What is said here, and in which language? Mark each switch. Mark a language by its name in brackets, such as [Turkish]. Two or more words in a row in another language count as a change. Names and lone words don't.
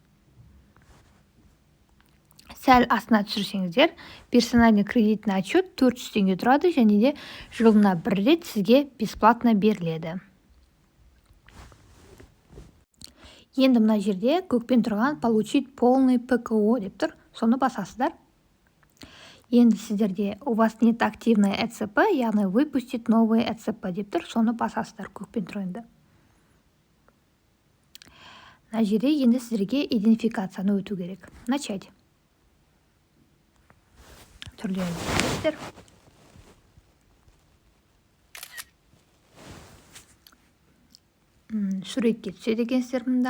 [Kazakh] Сәл астына түсірсеңіздер, [Russian] персональный кредитный отчет [Kazakh] 400 теңге тұрады және де жылына бір рет сізге бесплатно беріледі. Енді мына жерде көкпен тұрған [Russian] получить полный ПКО [Kazakh] деп тұр, соны басасыздар. Енді сіздерде [Russian] у вас нет активной ЭЦП, [Kazakh] яғни [Russian] выпустить новый ЭЦП [Kazakh] деп тұр, соны басасыздар көкпен тұрғанда. Мына жерде енді сіздерге идентификацияны өту керек. [Russian] Начать. [Kazakh] Түрлерін суретке түседі екенсіздер мұнда.